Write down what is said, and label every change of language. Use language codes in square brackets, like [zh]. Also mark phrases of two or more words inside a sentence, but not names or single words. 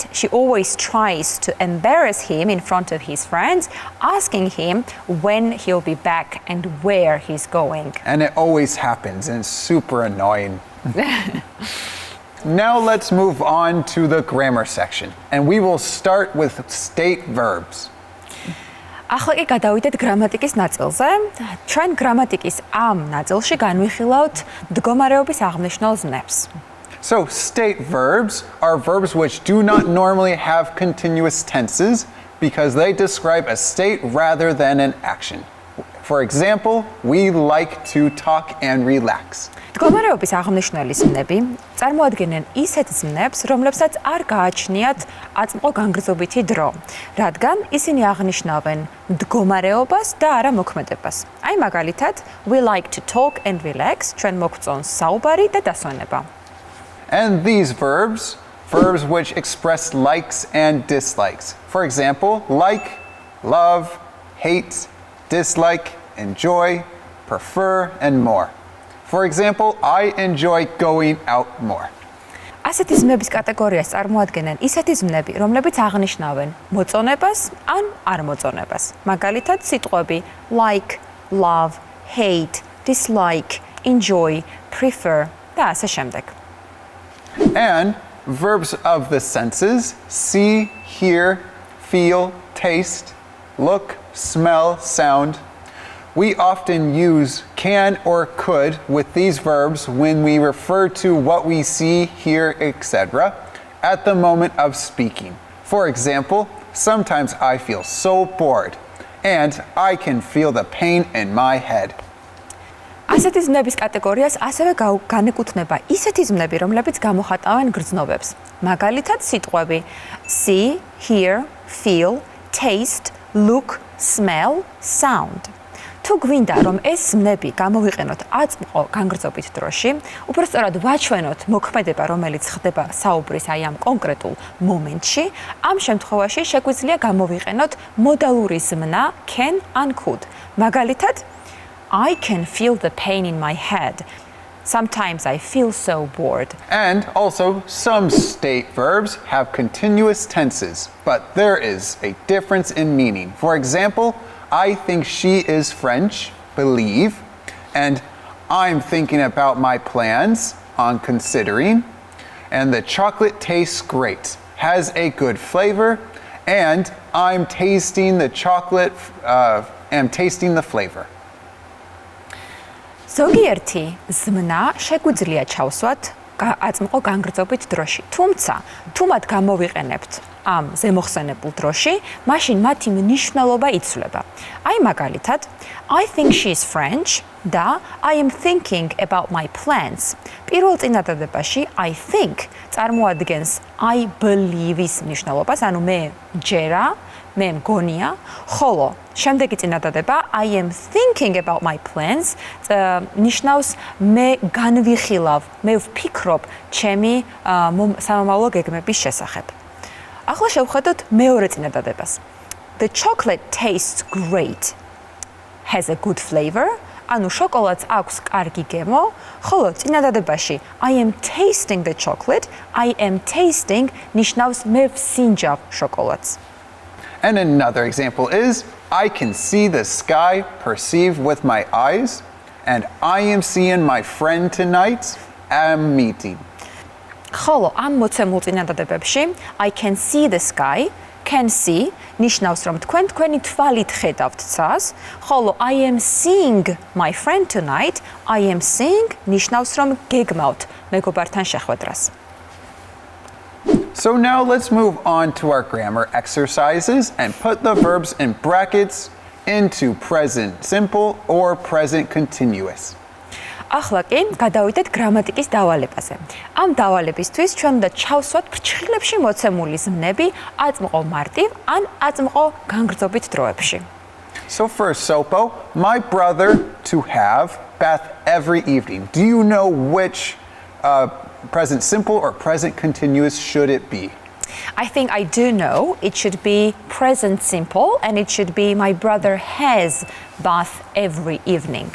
[en] She always tries to embarrass him in front of his friends, asking him when he'll be back and where he's going. And it always happens, and it's super annoying. Now let's move on to the grammar section, and we will start with state verbs. [ka] ახლა კი გადავიდეთ გრამატიკის ნაწილზე. ჩვენ გრამატიკის ამ ნაწილში განვიხილავთ მდგომარეობის აღნიშნულ ზნებს. [en] So state verbs are verbs which do not normally have continuous tenses because they describe a state rather than an action. For example, we like to talk and relax. [ka] მდგომარეობის აღნიშნული ზნები წარმოადგენენ ისეთ ზნებს, რომლებსაც არ გააჩნიათ აწმყო განგრძობითი დრო, რადგან ისინი აღნიშნავენ მდგომარეობას და არა მოქმედებას. აი მაგალითად, [en] we like to talk and relax, [ka] ჩვენ მოგწონს საუბარი და დასვენება. [en] And these verbs which express likes and dislikes. For example, like, love, hate, dislike, enjoy, prefer, and more. For example, I enjoy going out more. [ka] ასეთი ზნების კატეგორიას წარმოადგენენ ისეთი ზნები, რომლებიც აღნიშნავენ მოწონებას ან არ მოწონებას. მაგალითად, სიტყვები [en] like, love, hate, dislike, enjoy, prefer [ka] და ასე შემდეგ. [en] And verbs of the senses, see, hear, feel, taste, look, smell, sound. We often use can or could with these verbs when we refer to what we see, hear, etc. at the moment of speaking. For example, sometimes I feel so bored and I can feel the pain in my head. [ka] ასეთი ზნების კატეგორიას ასევე განეკუთვნება ისეთი ზნები, რომლებიც გამოხატავენ გრძნობებს. მაგალითად, სიტყვები [en] see, hear, feel, taste, look, smell, sound. [ka] თუ გვინდა რომ ეს ზნები გამოვიყენოთ აწმყო განგრძობით დროში, უბრალოდ ვაჩვენოთ მოქმედება, რომელიც ხდება საუბრის აი ამ კონკრეტულ მომენტში, ამ შემთხვევაში შეგვიძლია გამოვიყენოთ მოდალური ზმნა can ან could. [en] მაგალითად, I can feel the pain in my head. Sometimes I feel so bored. And also, some state verbs have continuous tenses, but there is a difference in meaning. For example, I think she is French, believe, and I'm thinking about my plans on considering. And the chocolate tastes great, has a good flavor. And I'm tasting the chocolate, am tasting the flavor. [ka] ზოგიერთი ზმნა შეგვიძლია ჩავსვათ აწმყო განგრძობით დროში. თუმცა, თუ მათ გამოვიყენებთ ამ ზემოხსენებულ დროში, მაშინ მათი მნიშვნელობა იცვლება. აი მაგალითად, [en] I think she's French და I am thinking about my plans. [ka] პირველ წინადადებაში [en] I think [ka] წარმოადგენს [en] I believe- [ka] ის მნიშვნელობას, ანუ მე ჯერა, მე მგონია, ხოლო შემდეგი წინადადება [en] I am thinking about my plans [ka] ნიშნავს მე განვიხილავ, მე ვფიქრობ ჩემი სამომავლო გეგმების შესახებ. ახლა შევხედოთ მეორე წინადადებას. [en] The chocolate tastes great. Has a good flavor. [ka] ანუ შოკოლადს აქვს კარგი გემო, ხოლო წინადადებაში [en] I am tasting the chocolate, I am tasting [ka] ნიშნავს მე ვსინჯავ შოკოლადს. [en] And another example is, I can see the sky, perceive with my eyes, and I am seeing my friend tonight, am meeting. [ka] ხოლო ამ მოცემულ წინადადებებში [en] I can see the sky, can see [ka] ნიშნავს რომ თქვენი თვალით ხედავთ ცას, ხოლო [en] I am seeing my friend tonight, I am seeing [ka] ნიშნავს რომ გეგმავთ მეგობართან შეხვედრას. [en] So now let's move on to our grammar exercises and put the verbs in brackets into present simple or present continuous. [ka] ახლა კი გადავიდეთ გრამატიკის დავალებაზე. ამ დავალებისთვის ჩვენ უნდა ჩავსვათ ფრჩხილებში მოცემული ზმნები აწმყო მარტივ ან აწმყო განგრძობით დროებში. [en] So first, Sopo, my brother to have bath every evening. Do you know which present simple or present continuous should it be? I think I do know. It should be present simple and it should be my brother has bath every evening.